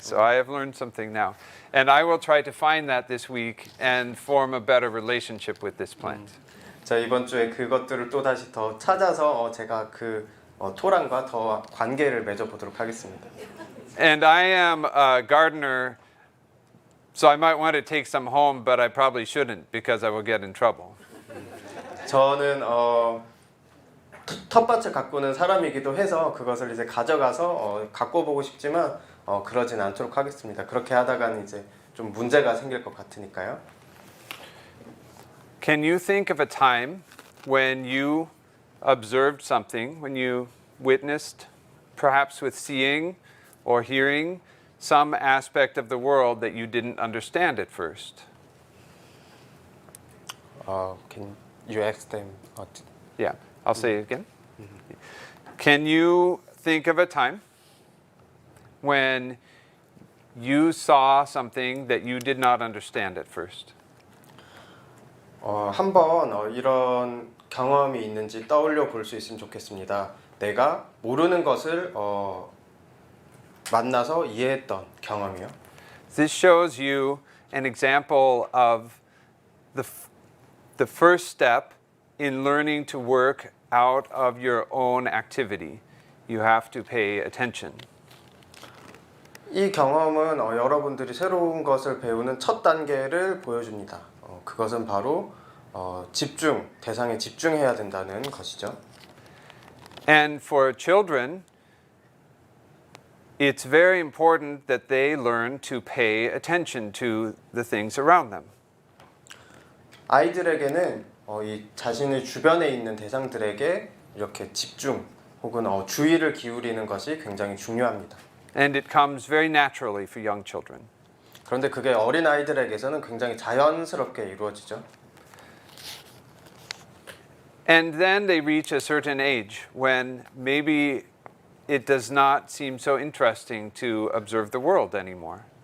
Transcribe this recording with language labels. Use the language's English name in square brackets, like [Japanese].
[English] So I have learned something now. And I will try to find that this week and form a better relationship with this plant. [Korean] 자, 이번 주에 그것들을 또 다시 더 찾아서 제가 그 토란과 더 관계를 맺어 보도록 하겠습니다. [English] And I am a gardener, so I might want to take some home, but I probably shouldn't because I will get in trouble. [Korean] 저는 텃밭을 가꾸는 사람이기도 해서 그것을 이제 가져가서 갖고 보고 싶지만 그러진 않도록 하겠습니다. 그렇게 하다간 이제 좀 문제가 생길 것 같으니까요. [English] Can you think of a time when you observed something, when you witnessed, perhaps with seeing or hearing, some aspect of the world that you didn't understand at first? Can you ask them? Yeah, I'll say it again. Can you think of a time when you saw something that you did not understand at first? [Korean] 한번 이런 경험이 있는지 떠올려 볼 수 있으면 좋겠습니다. 내가 모르는 것을 만나서 이해했던 경험이요. [English] This shows you an example of the first step in learning to work out of your own activity. You have to pay attention. [Korean] 이 경험은 여러분들이 새로운 것을 배우는 첫 단계를 보여줍니다. 그것은 바로 집중, 대상에 집중해야 된다는 것이죠. [English] And for children, it's very important that they learn to pay attention to the things around them. [Korean] 아이들에게는 이 자신의 주변에 있는 대상들에게 이렇게 집중 혹은 주의를 기울이는 것이 굉장히 중요합니다. [English] And it comes very naturally for young children. [Korean] 그런데 그게 어린 아이들에게서는 굉장히 자연스럽게 이루어지죠. [English] And then they reach a certain age when maybe it does not seem so interesting to observe the world anymore.